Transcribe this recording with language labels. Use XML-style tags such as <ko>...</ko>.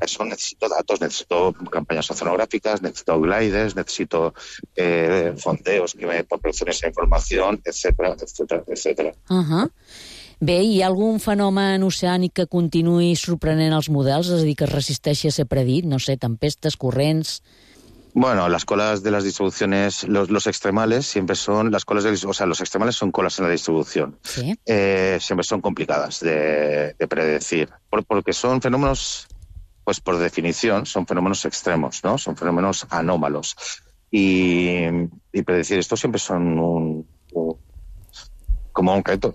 <es>Eso necesito datos, necesito campañas oceanográficas, necesito gliders, necesito fondeos que me proporcionen esa información, etcétera, etcétera, etcétera.</es> <ca>Bé, hi ha algun fenomen oceànic que continuï sorprenent els models, és a dir, que es resisteixi a ser predit, no sé, tempestes, corrents...</ca> <es>Bueno, las colas de las distribuciones, los extremales siempre son las colas, o sea, los extremales son colas en la distribución. Sí. Siempre son complicadas de predecir, porque son fenómenos, pues por definición, son fenómenos extremos, ¿no? Son fenómenos anómalos y predecir esto siempre son un reto.</es>